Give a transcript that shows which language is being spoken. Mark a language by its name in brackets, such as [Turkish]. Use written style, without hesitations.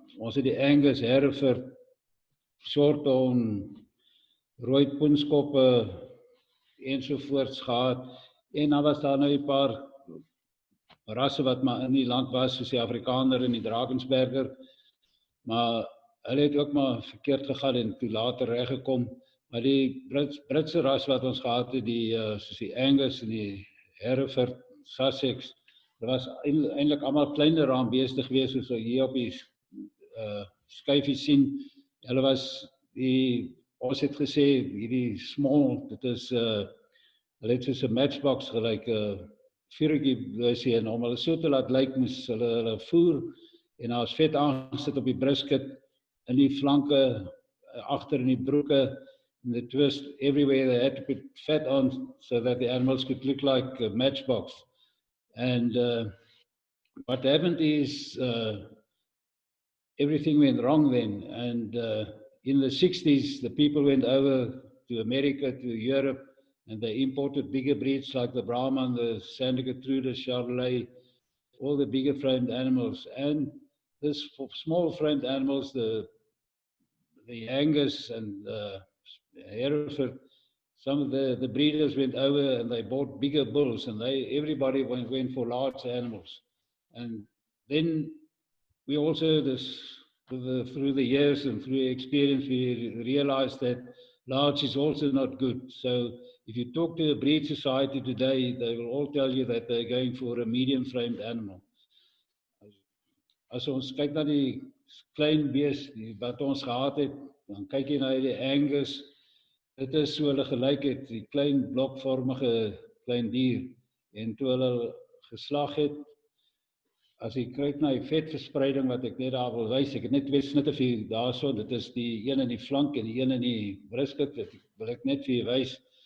[Afrikaans] Ons het die Angus, Hereford, Shorthorn, rooi poenskoppe ensovoorts gehad. En dan was daar nou 'n paar rasse wat maar in die land was, soos die Afrikaner en die Drakensberger. Maar hulle het ook maar verkeerd gegaan en toe later reggekom. Maar die Britse ras wat ons gehad het, soos die Angus en die Hereford, Sussex, dit was eintlik almal kleiner raambeeste geweest soos hier op die skyfie sien. Hulle was ons het gesê hierdie small, dit is hulle het soos 'n matchbox gelyk, vuurtjie blysie en om hulle so te laat lyk moes hulle voer en daar was vet aangesit op die brisket, in die flanke, agter in die broeke, [English] and the twist everywhere. They had to put fat on so that the animals could look like a matchbox. And what happened is everything went wrong then. And in the 60s, the people went over to America, to Europe, and they imported bigger breeds like the Brahman, the Santa Gertrude, Charolais, all the bigger framed animals. And this small framed animals, the Angus and Hereford, some of the breeders went over and they bought bigger bulls, and everybody went for large animals. And then we also, through the years and through experience, we realized that large is also not good. So if you talk to a breed society today, they will all tell you that they're going for a medium-framed animal. [Afrikaans] As ons kyk na die klein beest wat ons gehad het, dan kyk jy na die Angus. Dit is so hulle gelyk het, die klein blokvormige klein dier. En toe hulle geslag het, as jy kyk na die vetverspreiding wat ek net daar wil wys, ek het net 2 snitte vir julle daarso, dit is die een in die flank en die een in die brisket, wil ek net vir julle wys.